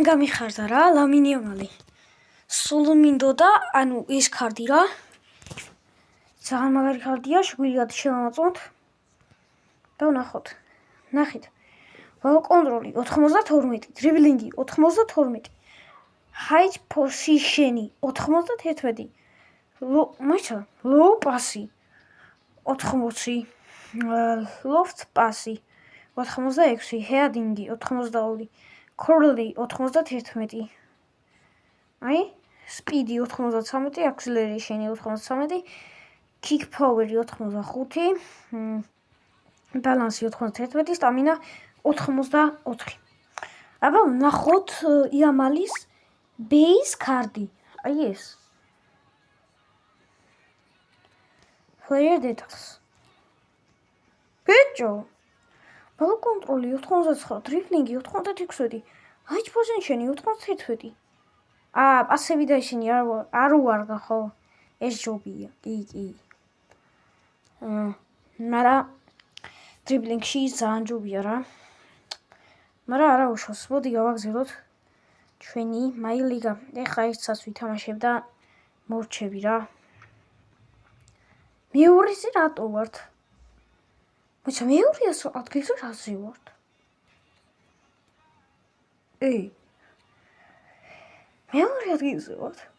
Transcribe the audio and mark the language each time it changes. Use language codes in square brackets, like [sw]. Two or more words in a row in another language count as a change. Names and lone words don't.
[ka] გამიხარდა რა ლამინ იამალი სულ მინდოდა ანუ ეს ქარდი რა ძალიან მაგარი ქარდია შეგვიძლია შევამოწმოთ და ნახეთ [en] ball control [ka] 92 დრიბლინგი 92 [en] high position [ka] 91 [en] low პასი 80 loft პასი 86 heading 82 curly 91 აი speed 93 acceleration 93 kick power 85 balance 91 stamina 84 [ka] აბა ნახოთ იამალის [en] base card [ka] აი ეს [en] player details [ka] ბიჭო [en] ball control [ka] 89 დრიბლინგი 96 [en] high position [ka] 91 პასები და ისინი არ უარგა ხო ეს ჯობია კი მაგრამ დრიბლინგში ძალიან ჯობია რა მაგრამ არა უშავს მოდი გავაგზავნოთ ჩვენი My Liga ეხა ერთსაც ვითამაშებ და მორჩები რა მეორეზე რატო ვართ მოიცა მეორე ადგილზე რაზე ვართ მეორე ადგილზე ვართ